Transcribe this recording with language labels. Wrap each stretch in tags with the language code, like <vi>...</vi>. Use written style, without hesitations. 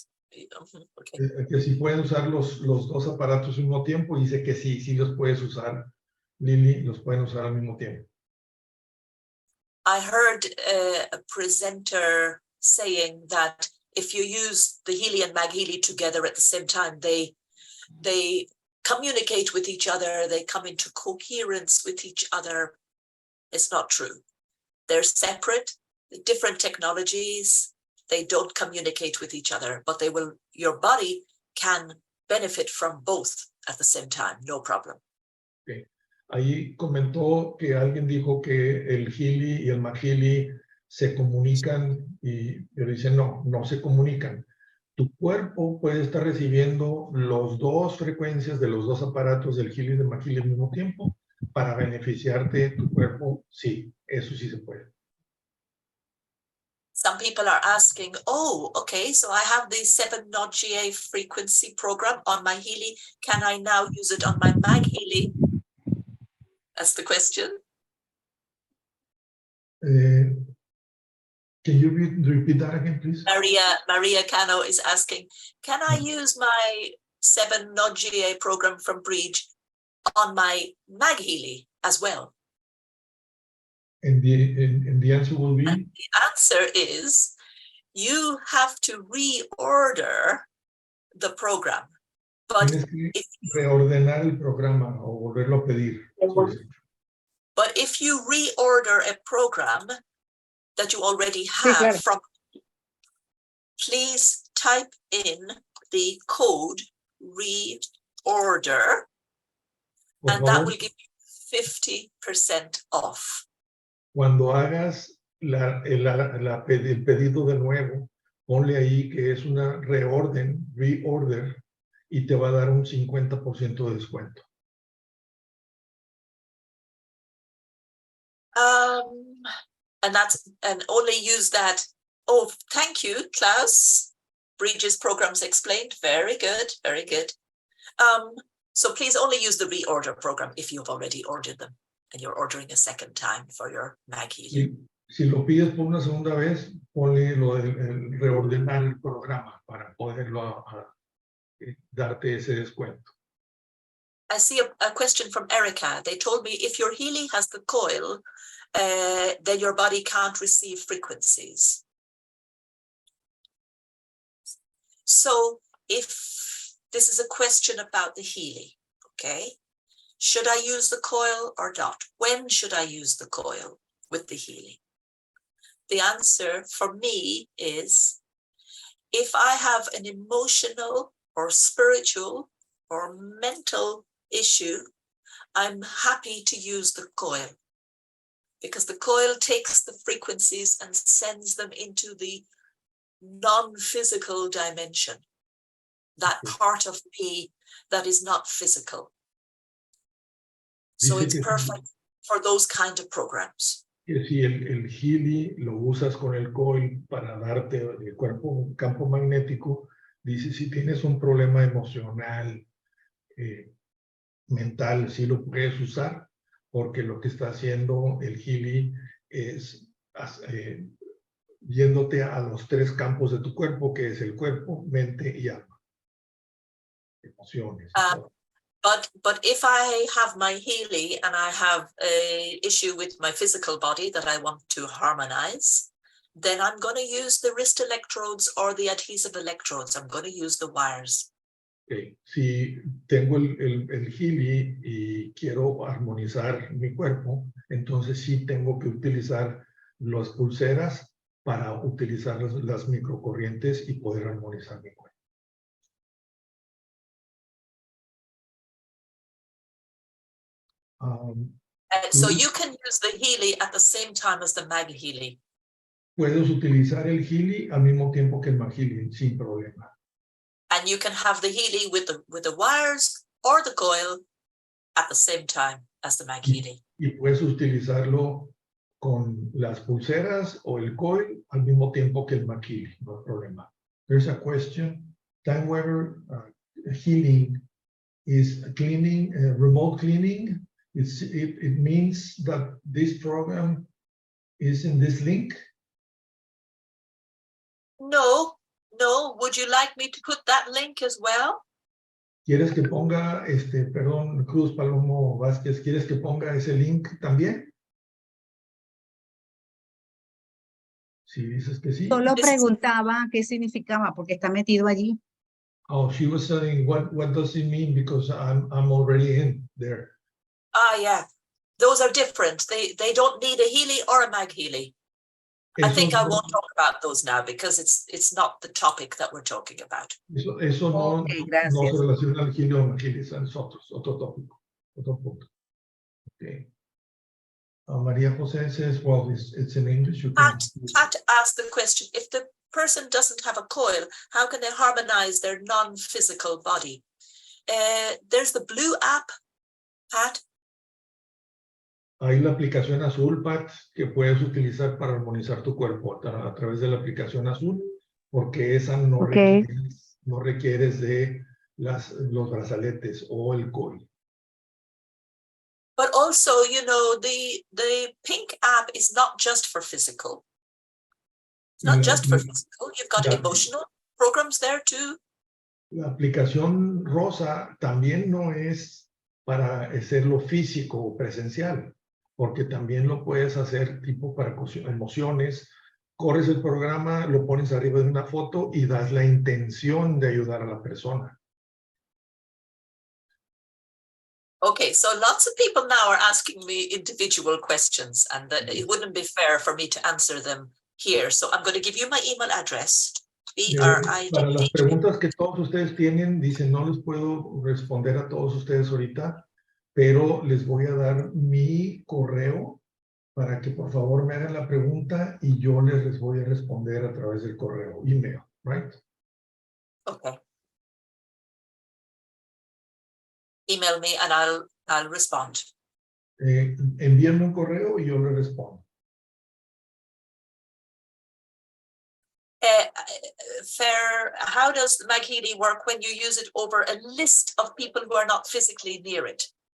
<es>Que si pueden usar los dos aparatos al mismo tiempo, dice que sí los puedes usar, Lily, los pueden usar al mismo tiempo.</es> <en>I heard a presenter saying that if you use the Healy and MagHealy together at the same time, they communicate with each other, they come into coherence with each other. It's not true. They're separate, different technologies. They don't communicate with each other, but your body can benefit from both at the same time, no problem.</en> <es>Okay. Ahí comentó que alguien dijo que el Healy y el MagHealy se comunican pero dicen no, no se comunican. Tu cuerpo puede estar recibiendo las dos frecuencias de los dos aparatos del Healy y MagHealy al mismo tiempo para beneficiarte tu cuerpo. Sí, eso sí se puede.</es> <en>Some people are asking, oh, okay, so I have the 7-Node frequency program on my Healy. Can I now use it on my MagHealy? That's the question. Can you repeat that again, please? Maria Cano is asking, can I use my 7-Node program from Brid on my MagHealy as well? And the answer will be? And the answer is, you have to reorder the program. But if</en> <es>reordenar el programa o volverlo a pedir.</es> <en>But if you reorder a program that you already have from, please type in the code reorder, and that will give you 50% off.</en> <es>Cuando hagas el pedido de nuevo, ponle ahí que es una reorder, y te va a dar un 50% de descuento.</es> <en>And only use that. Oh, thank you, Klaus. Bridges programs explained. Very good, very good. So please only use the reorder program if you've already ordered them and you're ordering a second time for your MagHealy.</en> <es>Si lo pides por una segunda vez, ponle lo del reordenar el programa para poderlo darte ese descuento.</es> <en>I see a question from Erica. They told me if your Healy has the coil, then your body can't receive frequencies. So if this is a question about the Healy, okay, should I use the coil or not? When should I use the coil with the Healy? The answer for me is, if I have an emotional or spiritual or mental issue, I'm happy to use the coil, because the coil takes the frequencies and sends them into the non-physical dimension, that part of me that is not physical. So it's perfect for those kind of programs.</en> <es>Si el Healy lo usas con el coil para darte el cuerpo, un campo magnético, dice si tienes un problema emocional, mental, sí lo puedes usar, porque lo que está haciendo el Healy es yéndote a los tres campos de tu cuerpo, que es el cuerpo, mente y alma. Emociones.</es> <en>But if I have my Healy and I have an issue with my physical body that I want to harmonize, then I'm going to use the wrist electrodes or the adhesive electrodes. I'm going to use the wires. Okay.</en> <es>Si tengo el Healy y quiero armonizar mi cuerpo, entonces sí tengo que utilizar las pulseras para utilizar las microcorrientes y poder armonizar mi cuerpo.</es> <en>So you can use the Healy at the same time as the MagHealy.</en> <es>Puedes utilizar el Healy al mismo tiempo que el MagHealy sin problema.</es> <en>And you can have the Healy with the wires or the coil at the same time as the MagHealy.</en> <es>Y puedes utilizarlo con las pulseras o el coil al mismo tiempo que el MagHealy, no hay problema.</es> <en>There's a question. TimeWaver healing is cleaning, remote cleaning. It means that this program is in this link? No. Would you like me to put that link as well?</en> <es>¿Quieres que ponga, perdón, Cruz Palomo Vázquez, ¿quieres que ponga ese link también? Si dices que sí. Solo preguntaba qué significaba, porque está metido allí.</es> <en>Oh, she was saying, what does it mean? Because I'm already in there. Yeah. Those are different. They don't need a Healy or a MagHealy. I think I won't talk about those now because it's not the topic that we're talking about.</en> <es>Eso no,</es> <en>Okay,</en> <es>no se gracias. relaciona al Healy o MagHealy, es otro tópico, otro punto. Okay.</es> <en>Maria Jose says, well, it's in English. You can... Pat asked the question, if the person doesn't have a coil, how can they harmonize their non-physical body? There's the blue app, Pat.</en> <es>Hay la aplicación azul, Pat, que puedes utilizar para armonizar tu cuerpo a través de la aplicación azul, porque esa no, no requieres de los brazaletes o el coil.</es> <en>But also, you know, the pink app is not just for physical. It's not just for physical. You've got emotional programs there too.</en> <es>La aplicación rosa también no es para hacerlo físico o presencial, porque también lo puedes hacer tipo para emociones. Corres el programa, lo pones arriba de una foto y das la intención de ayudar a la persona.</es> <en>Okay, so lots of people now are asking me individual questions, and that it wouldn't be fair for me to answer them here. So I'm going to give you my email address.</en> <es>Para las preguntas que todos ustedes tienen, dicen, no les puedo responder a todos ustedes ahorita, pero les voy a dar mi correo para que por favor me hagan la pregunta y yo les voy a responder a través del correo, email,</es> <en>right? Okay. Email me and I'll respond.</en> <es>Envíenme un correo y yo le respondo.</es> <en>Fair, how does the MagHealy work when you use it over a list of people who are not physically near it?</en>